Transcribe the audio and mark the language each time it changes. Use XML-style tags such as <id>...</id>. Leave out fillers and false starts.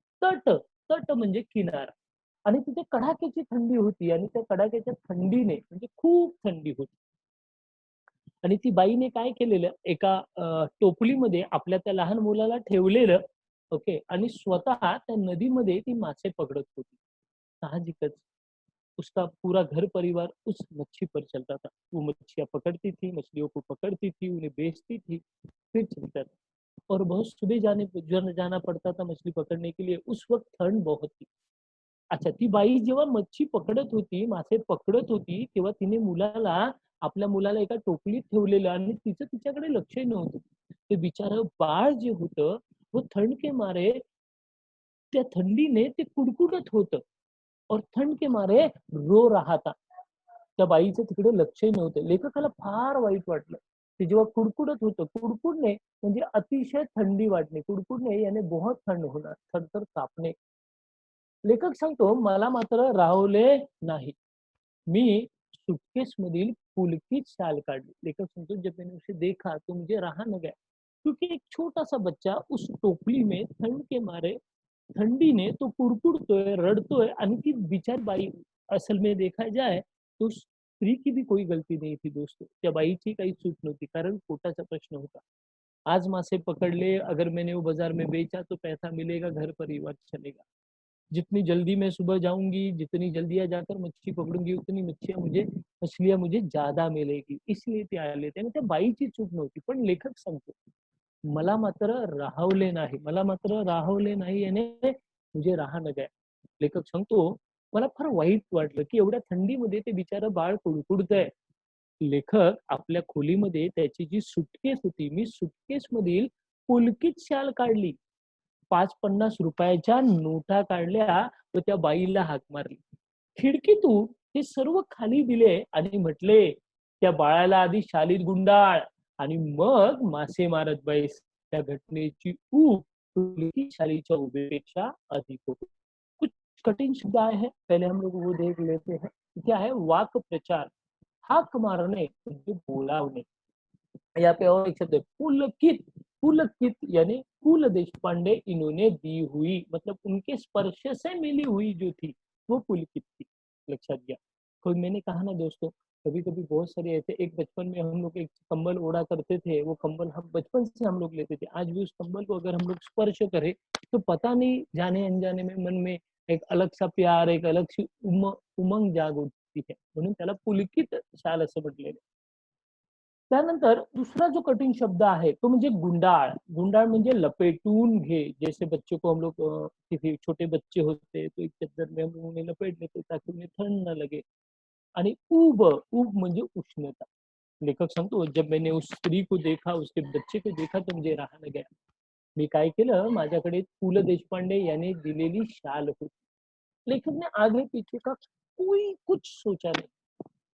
<mr>तट, तट म्हणजे किनारा. आणि तिथे कडाक्याची थंडी होती आणि त्या कडाक्याच्या थंडीने, म्हणजे खूप थंडी होती. आणि ती बाईने काय केलेलं, एका टोपलीमध्ये आपल्या त्या लहान मुलाला ठेवलेलं. ओके. आणि स्वतः त्या नदीमध्ये ती मासे पकडत होती.</mr> <hi>साहजिकच उसका पूरा घर परिवार उस मच्छी पर चलता था. वो मच्छियाँ पकड़ती थी, मछलियों को पकड़ती थी, उन्हें बेचती थी, फिर चलता था. और बहुत सुबह जाना पड़ता था मछली पकड़ने के लिए. उस वक्त ठंड बहुत थी.</hi> <mr>अच्छा, ती बाई जेव्हा मच्छी पकडत होती, मासे पकडत होती, तेव्हा तिने आपल्या मुलाला एका टोपलीत ठेवलेलं आणि तिचं तिच्याकडे लक्षही नव्हतं. ते बिचारं बाळ जे होतं,</mr> <hi>वो ठंड के मारे,</hi> <mr>त्या थंडीने ते कुडकुडत होतं</mr> <hi>और ठंड के मारे रो रहा था.</hi> <mr>त्या बाईचं तिकडे लक्षही नव्हतं. लेखकाला फार वाईट वाटलं. ते जेव्हा कुडकुडत होतं, कुडकुडणे म्हणजे अतिशय थंडी वाटणे. कुडकुडणे याने बहुत थंड होणार, थरथर कापणे. लेखक सांगतो, मला मात्र राहवले नाही. मी सूटकेसमधील पुलकीच शाल काढली.</mr> <hi>लेखक सांगतो, जब मैंने उसे देखा तो मुझे रहा न गया. क्योंकि एक छोटा-सा बच्चा उस टोपली में ठंड के मारे, ठंडी ने</hi> <mr>तो कुडकुडतोय, रडतोय आणि ती बिचारी बाई,</mr> <hi>असल में देखा जाए तो उस स्त्री की भी कोई गलती नहीं थी दोस्तों.</hi> <mr>त्या बाईची काही चूक नव्हती, कारण पोटाचा प्रश्न होता.</mr> <hi>आज मासे पकड़ ले, अगर मैंने वो बाजार में बेचा तो पैसा मिलेगा, घर परिवार चलेगा. जितनी जल्दी मैं सुबह जाऊँगी, जितनी जल्दी जाकर मच्छी पकडूंगी, उतनी मछलियाँ मुझे ज़्यादा मिलेगी.</hi> <mr>इसलिए ते आले होते आणि त्या बाईची चूक नव्हती. पण लेखक सांगतो, मला मात्र राहवले नाही. मला मात्र राहवले नाही याने</mr> <hi>मुझे रहा न गया.</hi> <mr>लेखक सांगतो, मला फार वाईट वाटलं, की एवढ्या थंडीमध्ये ते बिचारं बाळ कुडकुडतंय. लेखक आपल्या खोलीमध्ये त्याची जी सुटकेस होती, मी सुटकेसमधील पुलकित शाल काढली. ₹5-50 नोटा काढल्या व त्या बाईला हाक मारली. खिडकीतून हे सर्व खाली दिले आणि म्हटले, "त्या बाळाला आधी शालीत गुंडाळ आणि मग मासे मारत बैस." त्या घटनेची ऊब पुलकित शालीच्या उभेपेक्षा अधिक होती.</mr> <hi>कुछ कठिन शब्द आए हैं, पहले हम लोग वो देख लेते हैं. क्या है</hi> <mr>वाक् प्रचार, हाक मारणे म्हणजे बोलावणे.</mr> <hi>यहाँ पे और एक शब्द है पुलकित. पुलकित यानी कुल देशपांडे इन्होंने दी हुई, मतलब उनके स्पर्श से मिली हुई जो थी वो पुलकित थी.</hi> <mr>लक्षात घ्या.</mr> <hi>कोई मैंने कहा ना दोस्तों, कभी-कभी बहुत सारे ऐसे एक बचपन में हम लोग एक कंबल ओढ़ा करते थे, वो कंबल हम बचपन से हम लोग लेते थे। आज भी उस कंबल को अगर हम लोग स्पर्श करें, तो पता नहीं जाने-अनजाने में मन में एक अलग-सा प्यार, एक अलग-सी उमंग जाग उठती है.</hi> <mr>म्हणून त्याला पुलकित शाल असं म्हटलेलं आहे. त्यानंतर दुसरा जो कठीण शब्द आहे, तो म्हणजे गुंडाळ. गुंडाळ म्हणजे लपेटून घे.</mr> <hi>जैसे बच्चे को हम लोग किसी छोटे बच्चे होते, तो एक चद्दर में हम लोग उन्हें लपेट लेते ताकि उन्हें ठंड ना लगे.</hi> <mr>आणि ऊब, ऊब म्हणजे उष्णता. लेखक सांगतो,</mr> <hi>"जब मैंने उस स्त्री को देखा, उसके बच्चे को देखा तो मुझे रहा न गया."</hi> <mr>मी काय केलं, माझ्याकडे पु. ल. देशपांडे यांनी दिलेली शाल होती.</mr> <hi>लेखक ने आगे पीछे का कोई कुछ सोचा नहीं.</hi>